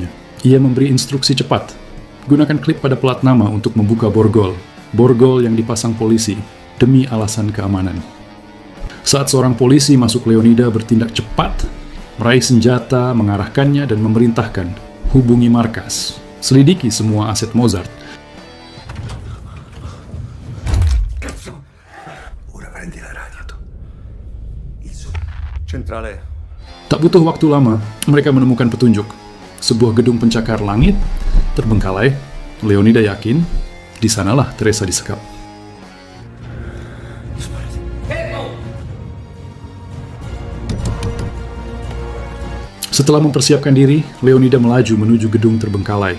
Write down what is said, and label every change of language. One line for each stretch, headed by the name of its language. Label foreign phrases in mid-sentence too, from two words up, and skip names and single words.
Indonesian: Ia memberi instruksi cepat. Gunakan klip pada plat nama untuk membuka borgol. Borgol yang dipasang polisi demi alasan keamanan. Saat seorang polisi masuk, Leonida bertindak cepat, meraih senjata, mengarahkannya, dan memerintahkan, hubungi markas, selidiki semua aset Mozart.
Italian: Ora prendi la radio tu. Centrale.
Indonesian: Tak butuh waktu lama, mereka menemukan petunjuk. Sebuah gedung pencakar langit terbengkalai. Leonida yakin, di sanalah Teresa disekap. Setelah mempersiapkan diri, Leonida melaju menuju gedung terbengkalai.